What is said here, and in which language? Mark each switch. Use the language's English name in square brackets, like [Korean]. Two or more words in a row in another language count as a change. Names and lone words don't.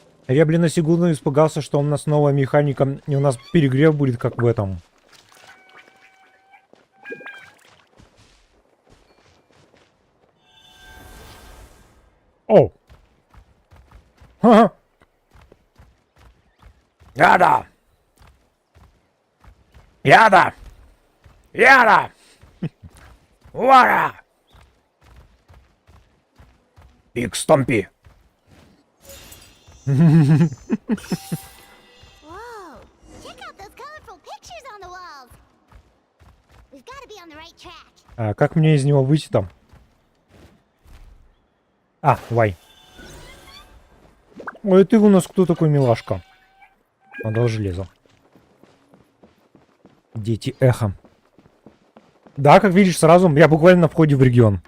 [Russian] Я, блин, на секунду испугался, что у нас новая механика, и у нас перегрев будет, как в этом. О! Ха-ха! Яда! Яда! Яда! Вара! Биг Стомпи! [English] Whoa! Check out those colorful pictures on the walls. We've got to be on the right track. [Russian] А как мне из него выйти там? А, вай. Ой, ты у нас кто такой, милашка? Надо железо. Дети эхо. Да, как видишь, сразу я буквально на входе в регион.